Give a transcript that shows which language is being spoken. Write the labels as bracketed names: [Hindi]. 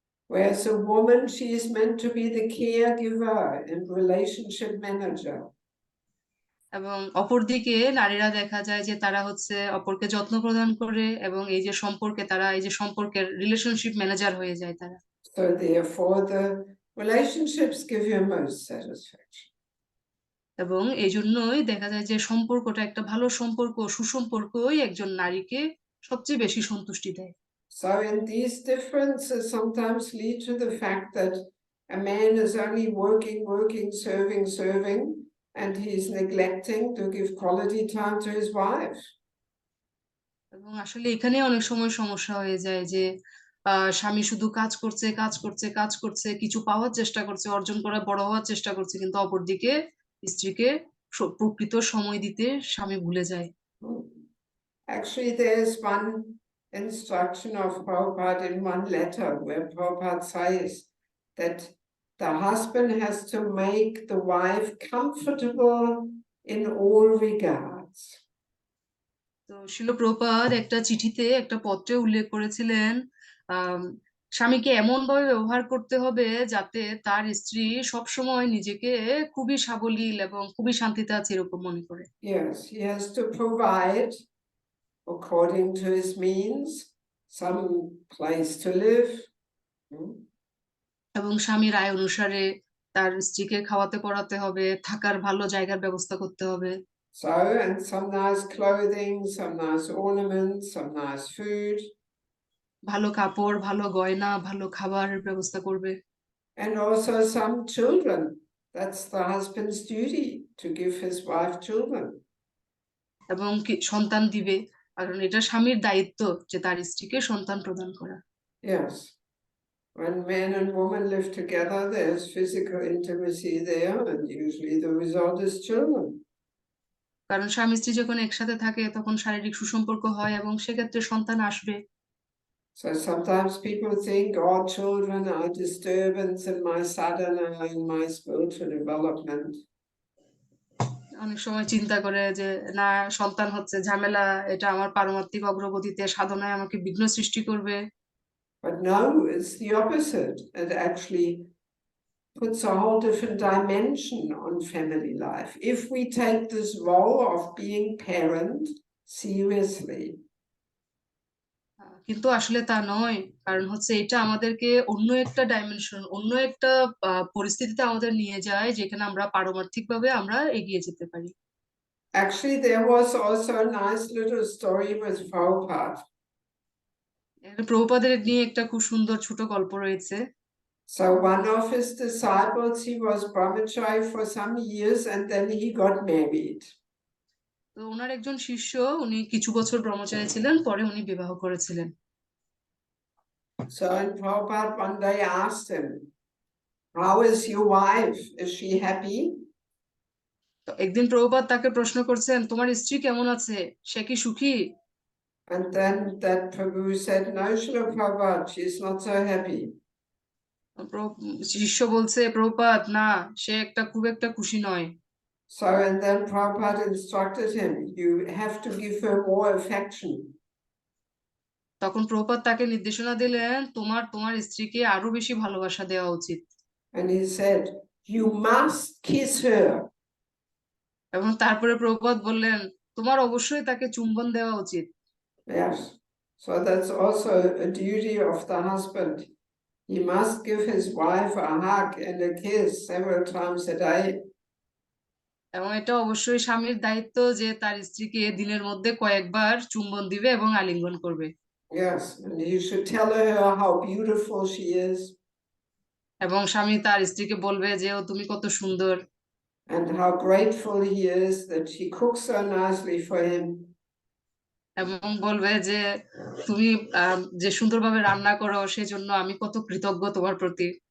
[English] Whereas a woman, she is meant to be the caregiver and relationship manager. [Bangla] এবং অপরদিকে নারীরা দেখা যায় যে তারা হচ্ছে অপরকে যত্ন প্রদান করে এবং এই যে সম্পর্কে তারা এই যে সম্পর্কের রিলেশনশিপ ম্যানেজার হয়ে যায় তারা। [English] So therefore the relationships give you most satisfaction. [Bangla] এবং এই জন্যই দেখা যায় যে সম্পর্কটা একটা ভালো সম্পর্ক, সুসম্পর্কই একজন নারীকে সবচেয়ে বেশি সন্তুষ্টি দেয়। [English] So in these differences sometimes lead to the fact that a man is only working, serving, and he's neglecting to give quality time to his wife. [Bangla] এবং আসলে এখানে অনেক সময় সমস্যা হয়ে যায় যে স্বামী শুধু কাজ করছে, কিছু পাওয়ার চেষ্টা করছে, অর্জন করা, বড় হওয়ার চেষ্টা করছে, কিন্তু অপরদিকে স্ত্রীকে প্রকৃত সময় দিতে স্বামী ভুলে যায়। [English] Actually, there's one instruction of Prabhupada in one letter where Prabhupada says that the husband has to make the wife comfortable in all regards. [Bangla] তো শিল প্রভুপাদ একটা চিঠিতে, একটা পত্রে উল্লেখ করেছিলেন স্বামীকে এমন ভাবে ব্যবহার করতে হবে যাতে তার স্ত্রী সবসময় নিজেকে খুবই সাবলীল এবং খুবই শান্তিতে আছে এরকম মনে করে। [English] Yes, he has to provide according to his means, some place to live. [Bangla] এবং স্বামীর আয় অনুসারে তার স্ত্রীকে খাওয়াতে পড়াতে হবে, থাকার ভালো জায়গার ব্যবস্থা করতে হবে। [English] So, and some nice clothing, some nice ornaments, some nice food. [Bangla] ভালো কাপড়, ভালো গয়না, ভালো খাবারের ব্যবস্থা করবে। [English] And also some children. That's the husband's duty to give his wife children. [Bangla] এবং সন্তান দিবে, কারণ এটা স্বামীর দায়িত্ব যে তার স্ত্রীকে সন্তান প্রদান করা। [English] Yes. When man and woman live together, there's physical intimacy there, and usually the result is children. [Bangla] কারণ স্বামী স্ত্রী যখন একসাথে থাকে তখন শারীরিক সুসম্পর্ক হয় এবং সেক্ষেত্রে সন্তান আসবে। [English] So sometimes people think, oh, children are disturbance in my sadhana, in my spiritual development. [Bangla] অনেক সময় চিন্তা করে যে না, সন্তান হচ্ছে ঝামেলা, এটা আমার পারমার্থিক অগ্রগতিতে, সাধনায় আমাকে বিঘ্ন সৃষ্টি করবে। [English] But no, it's the opposite. It actually puts a whole different dimension on family life. If we take this role of being parent seriously. [Bangla] কিন্তু আসলে তা নয়, কারণ হচ্ছে এটা আমাদেরকে অন্য একটা ডাইমেনশন, অন্য একটা পরিস্থিতিতে আমাদের নিয়ে যায় যেখানে আমরা পারমার্থিকভাবে আমরা এগিয়ে যেতে পারি। [English] Actually, there was also a nice little story with Prabhupada. [Bangla] প্রভুপাদের নিয়ে একটা খুব সুন্দর ছোট গল্প রয়েছে। [English] So one of his disciples, he was brahmachari for some years and then he got married. [Bangla] তো ওনার একজন শিষ্য, উনি কিছু বছর ব্রহ্মচারী ছিলেন, পরে উনি বিবাহ করেছিলেন। [English] So and Prabhupada one day asked him, how is your wife? Is she happy? [Bangla] তো একদিন প্রভুপাদ তাকে প্রশ্ন করছেন, তোমার স্ত্রী কেমন আছে, সে কি সুখী? [English] And then that Prabhu said, no, Srila Prabhupada, she's not so happy. [Bangla] শিষ্য বলছে, প্রভুপাদ না, সে খুব একটা খুশি নয়। [English] So and then Prabhupada instructed him, you have to give her more affection. [Bangla] তখন প্রভুপাদ তাকে নির্দেশনা দিলেন, তোমার স্ত্রীকে আরো বেশি ভালোবাসা দেওয়া উচিত। [English] And he said, you must kiss her. [Bangla] এবং তারপরে প্রভুপাদ বললেন, তোমার অবশ্যই তাকে চুম্বন দেওয়া উচিত। [English] Yes. So that's also a duty of the husband. He must give his wife a hug and a kiss several times a day. [Bangla] এবং এটা অবশ্যই স্বামীর দায়িত্ব যে তার স্ত্রীকে দিনের মধ্যে কয়েকবার চুম্বন দিবে এবং আলিঙ্গন করবে। [English] Yes, and you should tell her how beautiful she is. [Bangla] এবং স্বামী তার স্ত্রীকে বলবে যে ও তুমি কত সুন্দর, [English] and how grateful he is that she cooks so nicely for him. [Bangla] এবং বলবে যে তুমি যে সুন্দরভাবে রান্না করো সেজন্য আমি কত কৃতজ্ঞ তোমার প্রতি।